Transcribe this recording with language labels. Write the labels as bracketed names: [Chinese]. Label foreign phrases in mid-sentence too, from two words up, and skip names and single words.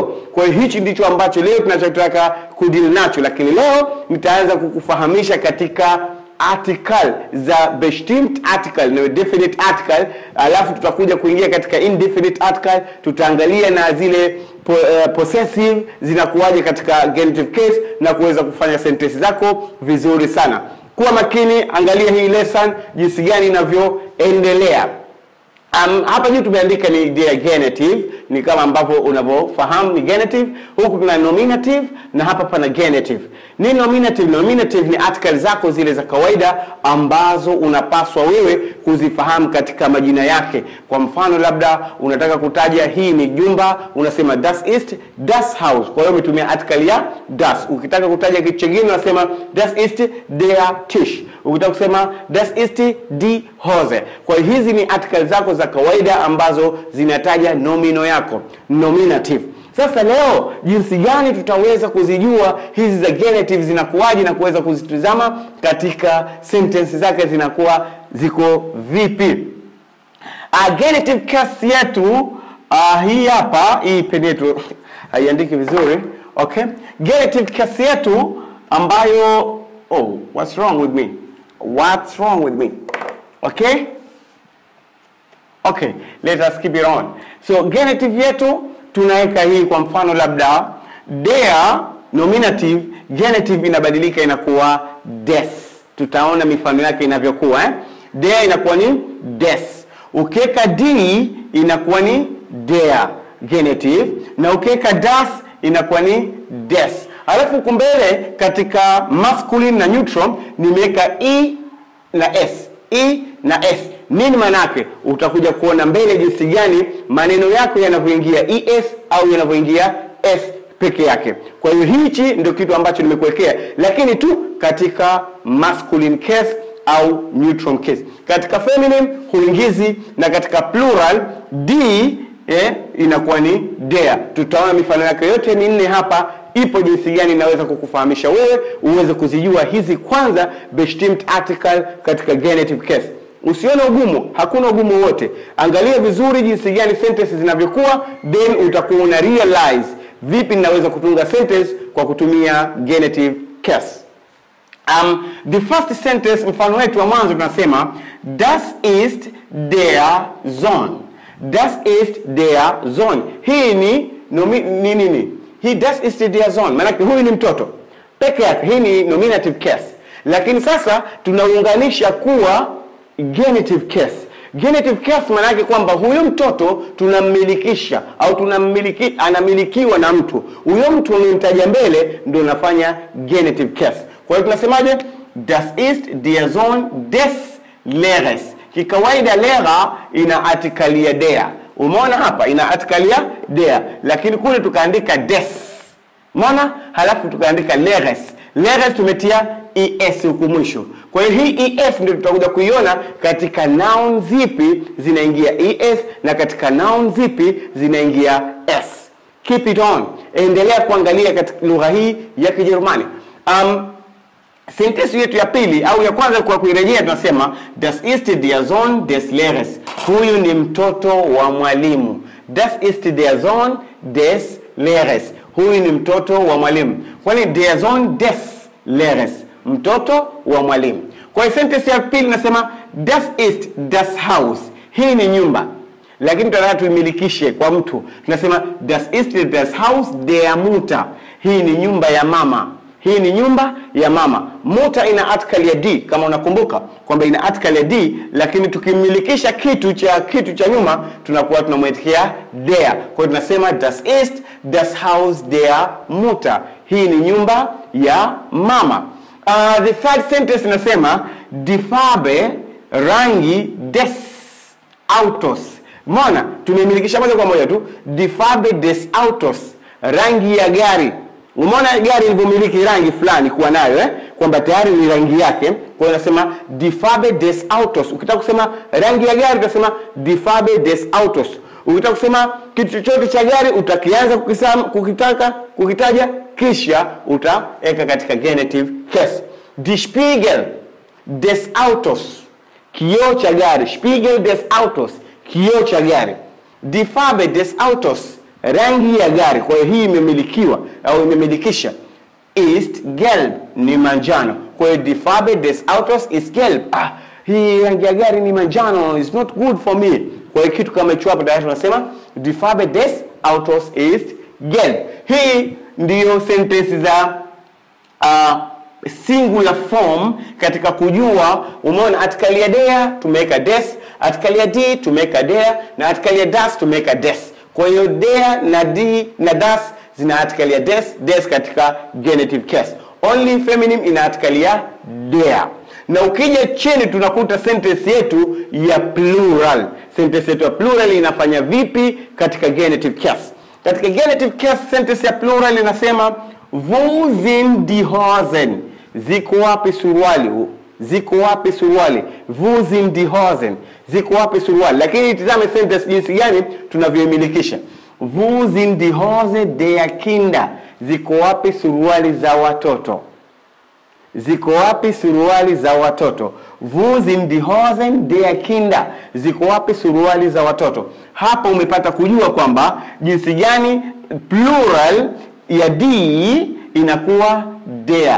[Swahili] Kwa hiyo hichi ndicho ambacho leo tunachotaka kudeal nacho, lakini leo nitaanza kukufahamisha katika article za bestimmt article na [English] definite article, [Swahili] alafu tutakuja kuingia katika [English] indefinite article, [Swahili] tutaangalia na zile possessive zinakuwaje katika [English] genitive case [Swahili] na kuweza kufanya sentence zako vizuri sana. Kuwa makini, angalia hii lesson jinsi gani inavyoendelea. Hapa juu tumeandika ni the genitive, ni kama ambavyo unavyofahamu ni genitive. Huku kuna nominative na hapa pana genitive. Ni nominative? Nominative ni article zako zile za kawaida ambazo unapaswa wewe kuzifahamu katika majina yake. Kwa mfano, labda unataka kutaja hii ni jumba, unasema [German] das ist das Haus. [Swahili] Kwa hiyo umetumia article ya das. Ukitaka kutaja kitu kingine unasema [German] das ist der Tisch. [Swahili] Ukitaka kusema [German] das ist die Hose. [Swahili] Kwa hiyo hizi ni article zako za kawaida ambazo zinataja nomino yako, nominative. Sasa leo jinsi gani tutaweza kuzijua hizi za genitive zinakuwaje na kuweza kuzitazama katika sentence zake zinakuwa ziko vipi. [English] Genitive case [Swahili] yetu hii hapa, hii pen yetu haiandiki vizuri. Okay? [English] Genitive case [Swahili] yetu ambayo [English] what's wrong with me? What's wrong with me? Okay? Okay, let us keep it on. [Swahili] So genitive yetu tunaweka hii, kwa mfano labda der nominative, genitive inabadilika inakuwa des. Tutaona mifano yake inavyokuwa Der inakuwa ni des. Ukiweka d inakuwa ni der genitive, na ukiweka das inakuwa ni des. Alafu kumbele katika masculine na neutral nimeweka e na s. E na s. Nini maana yake? Utakuja kuona mbele jinsi gani maneno yako yanavyoingia es au yanavyoingia s peke yake. Kwa hiyo hichi ndio kitu ambacho nimekuwekea, lakini tu katika [English] masculine case [Swahili] au [English] neutral case. [Swahili] Katika feminine huingizi, na katika plural d inakuwa ni der. Tutaona mifano yake yote minne hapa, ipo jinsi gani naweza kukufahamisha wewe uweze kuzijua hizi kwanza bestimmt article katika [English] genitive case. [Swahili] Usione ugumu, hakuna ugumu wote. Angalia vizuri jinsi gani sentences zinavyokuwa, then utakuwa una realize vipi ninaweza kutunga sentence kwa kutumia [English] genitive case. The first sentence, [Swahili] mfano wetu wa mwanzo tunasema [German] das ist der Sohn. Das ist der Sohn. [Swahili] Hii ni nini? [German] Hii das ist der Sohn, [Swahili] maana huyu ni mtoto peke yake. Hii ni [English] nominative case. [Swahili] Lakini sasa tunaunganisha kuwa [English] genitive case. Genitive case [Swahili] maana yake kwamba huyo mtoto tunammilikisha au anamilikiwa na mtu. Huyo mtu unamtaja mbele ndio unafanya [English] genitive case. [Swahili] Kwa hiyo tunasemaje? [German] Das ist der Sohn des Lehrers. [Swahili] Kikawaida Lehrer ina article ya der. Umeona hapa ina article ya der, lakini kule tukaandika des. Umeona? Halafu tukaandika Lehrers. Lehrers tumetia es huko mwisho. Kwa hiyo hii es ndio tutakuja kuiona katika noun zipi zinaingia es na katika noun zipi zinaingia s. [English] Keep it on. [Swahili] Endelea kuangalia katika lugha hii ya Kijerumani. Sentence yetu ya pili au ya kwanza kwa kuirejea tunasema [German] das ist der Sohn des Lehrers. [Swahili] Huyu ni mtoto wa mwalimu. [German] Das ist der Sohn des Lehrers. [Swahili] Huyu ni mtoto wa mwalimu. [German] Kwani der Sohn des Lehrers, [Swahili] mtoto wa mwalimu. Kwa sentence ya pili nasema [German] das ist das Haus. [Swahili] Hii ni nyumba. Lakini tunataka tuimilikishe kwa mtu. Tunasema [German] das ist das Haus der Mutter. [Swahili] Hii ni nyumba ya mama. Hii ni nyumba ya mama. Mutter ina article ya D, kama unakumbuka kwamba ina article ya D, lakini tukimilikisha kitu cha nyuma tunakuwa tunamwekea der. Kwa hiyo tunasema [German] das ist das Haus der Mutter. [Swahili] Hii ni nyumba ya mama. [English] The third sentence [Swahili] inasema [German] die Farbe, [Swahili] rangi [German] des Autos. [Swahili] Umeona? Tumemilikisha moja kwa moja tu. [German] Die Farbe des Autos, [Swahili] rangi ya gari. Umeona gari ilivyomiliki rangi fulani kuwa nayo kwamba tayari ni rangi yake. Kwa hiyo nasema [German] die Farbe des Autos. [Swahili] Ukitaka kusema rangi ya gari utasema [German] die Farbe des Autos. [Swahili] Ukitaka kusema kitu chochote cha gari utakianza kukitaja kisha utaweka katika [English] genitive case. [German] Die Spiegel des Autos, [Swahili] kioo cha gari. [German] Spiegel des Autos, [Swahili] kioo cha gari. [German] Die Farbe des Autos, [Swahili] rangi ya gari. Kwa hiyo hii imemilikiwa au imemilikisha. [German] Ist gelb, [Swahili] ni manjano. Kwa hiyo [German] die Farbe des Autos ist gelb. [Swahili] Hii rangi ya gari ni manjano, [English] is not good for me. [Swahili] Kwa hiyo kitu kama hicho hapo tayari tunasema [German] die Farbe des Autos ist gelb. [Swahili] Hii ndiyo sentence za [English] singular form [Swahili] katika kujua. Umeona article ya der tumeweka des, article ya D tumeweka der, na article ya das tumeweka des. Kwa hiyo der na D na das zina article ya des katika [English] genitive case. Only feminine [Swahili] ina article ya der. Na ukija chini tunakuta sentence yetu ya plural. Sentence yetu ya plural inafanya vipi katika [English] genitive case? [Swahili] Katika [English] genitive case [Swahili] sentence ya plural inasema [German] wo sind die Hosen? [Swahili] Ziko wapi suruali? Ziko wapi suruali? [German] Wo sind die Hosen? [Swahili] Ziko wapi suruali? Lakini tazame sentence jinsi gani tunavyoimilikisha. [German] Wo sind die Hosen der Kinder? [Swahili] Ziko wapi suruali za watoto? Ziko wapi suruali za watoto? [German] Wo sind die Hosen der Kinder? [Swahili] Ziko wapi suruali za watoto? Hapa umepata kujua kwamba jinsi gani plural ya D inakuwa der.